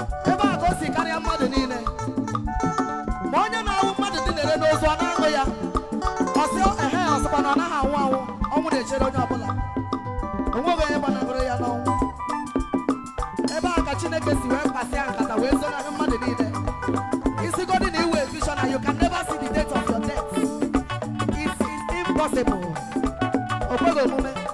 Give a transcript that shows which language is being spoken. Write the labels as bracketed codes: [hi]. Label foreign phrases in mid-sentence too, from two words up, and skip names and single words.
[ig] Ebe a ka o si karịa mmadụ niile. Ma onye na-awụ mmadụ dị na-ere n'ozu, ọ na-aṅụ ya. Ọ sị, "Ehe," ọ sịkwa na ọ naghị anwụ anwụ. Ọnwụ na-echere onye ọbụla. O nweghị onye gbanahụrụ ya n'ọnwụ. Ebe a ka Chineke si wee kpasịa nkata wee zonarị mmadụ niile. Isigodi na iwe vision na [en] you can never see the date of your death. It is impossible. [ig] O kweghị omume.